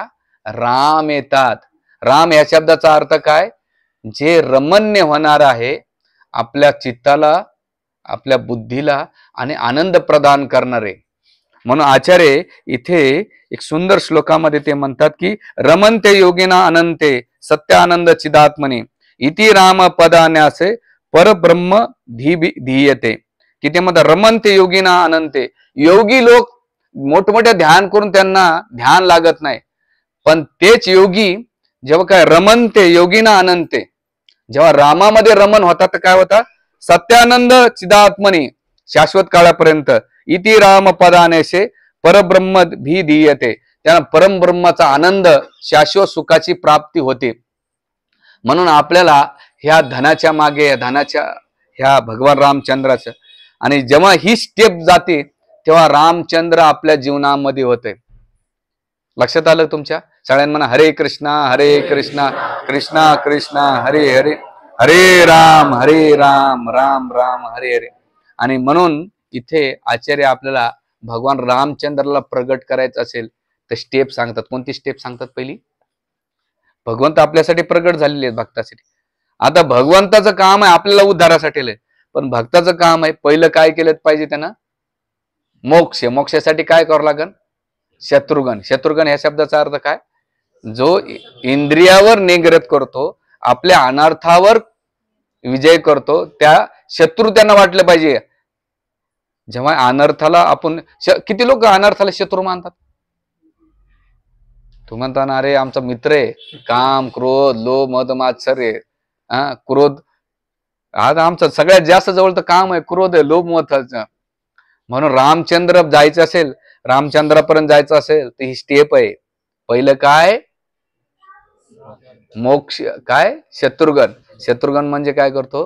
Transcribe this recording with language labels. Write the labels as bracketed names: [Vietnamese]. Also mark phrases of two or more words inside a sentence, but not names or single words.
[Marathi] राम येतात. राम या शब्दाचा अर्थ काय? जे रमण्य होणार आहे, आपल्या चित्ताला, आपल्या बुद्धीला आणि आनंद प्रदान करणारे. म्हणून आचार्य इथे एक सुंदर श्लोकामध्ये ते म्हणतात की [Sanskrit] रमन्ते योगिना अनंते सत्यानंद चिदात्मने इति राम पदान्यासे परब्रह्म धीयते. [Marathi] की ते म्हणतात [Sanskrit] रमन्ते योगिना अनंते. [Marathi] योगी लोक मोठमोठ्या ध्यान करून त्यांना ध्यान लागत नाही, पण तेच योगी जेव्हा काय [Sanskrit] रमन्ते योगिना अनंते, [Marathi] जेव्हा रामामध्ये रमन होतात तर काय होता? [Sanskrit] सत्यानंद चिदात्मनी, [Marathi] शाश्वत काळापर्यंत. [Sanskrit] इति राम पदानेसे परब्रह्म धीयते. [Marathi] त्यांना परमब्रह्माचा आनंद, शाश्वत सुखाची प्राप्ती होते. म्हणून आपल्याला ह्या धनाच्या मागे, धनाच्या ह्या भगवान रामचंद्राचं, आणि जेव्हा ही स्टेप जाते तेव्हा रामचंद्र आपल्या जीवनामध्ये होते. लक्षात आलं तुमच्या सगळ्यांना? म्हणा [Sanskrit] हरे कृष्णा कृष्णा कृष्णा हरे हरे, हरे राम राम राम हरे हरे. [Marathi] आणि म्हणून इथे आचार्य आपल्याला भगवान रामचंद्राला प्रगट करायचं असेल तर स्टेप सांगतात. कोणती स्टेप सांगतात? पहिली, भगवंत आपल्यासाठी प्रगट झालेले आहेत भक्तासाठी. आता भगवंताचं काम आहे आपल्याला उद्धारासाठी, पण भक्ताचं काम आहे पहिलं काय केलं पाहिजे त्यांना? मोक्ष. मोक्षासाठी काय करावं लागेल? शत्रुघ्न. शत्रुघ्न ह्या शब्दाचा अर्थ काय? जो इंद्रियावर निग्रह करतो, आपल्या अनर्थावर विजय करतो, त्या शत्रू त्यांना वाटलं पाहिजे. जेव्हा अनर्थाला आपण, किती लोक अनर्थाला शत्रू मानतात? तू म्हणता ना, अरे आमचा मित्र आहे, काम क्रोध लोभ मद मात्सर्य, क्रोध. आज आमचं सगळ्यात जास्त जवळ तर काम आहे, क्रोध आहे, लोभ मद. म्हणून रामचंद्र जायचं असेल, रामचंद्रापर्यंत जायचं असेल तर ही स्टेप आहे. पहिलं काय? मोक्ष. काय? शत्रुघ्न. शत्रुघ्न म्हणजे काय करतो?